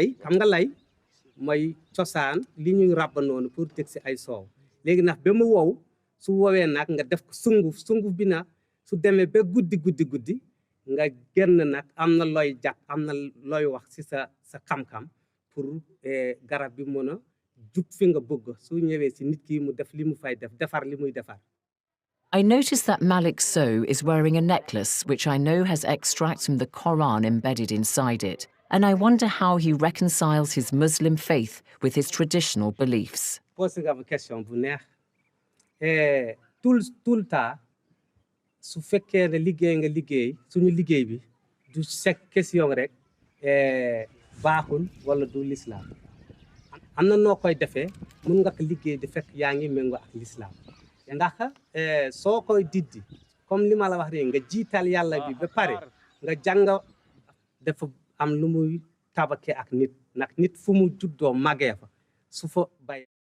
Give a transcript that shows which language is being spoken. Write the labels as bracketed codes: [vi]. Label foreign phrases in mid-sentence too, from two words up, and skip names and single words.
[wo] xam nga lay mooy cosaan li ñuy ràbb noonu pour teg ci ay soow léegi nag ba mu wow su wowee nag nga def ko sunguf bi nag su demee ba guddi nga génn nag am na looy jàpp am na looy wax ci sa xam-xam pour garab bi mën a jub fi nga bëgg su ñëwee ci nit ki mu def li mu fay def defar li muy defar. [en] I notice that Malik Sow is wearing a necklace which I know has extracts from the Quran embedded inside it, and I wonder how he reconciles his Muslim faith with his traditional beliefs. [wo] Posé nga ma question bu neex [fr] tout le temps [wo] su fekkee ne liggéey nga liggéey suñu liggéey bi du sek question rek baaxul wala du l'islam am na noo koy defee mun nga ko liggéey di fekk yaa ngi méngoo ak l'islam ndax soo koy diddi comme li ma la wax rek nga jiital yàlla bi ba pare nga jàng dafa am lu muy tabake ak nit ndax nit fu mu juddoo màggee fa su fa bay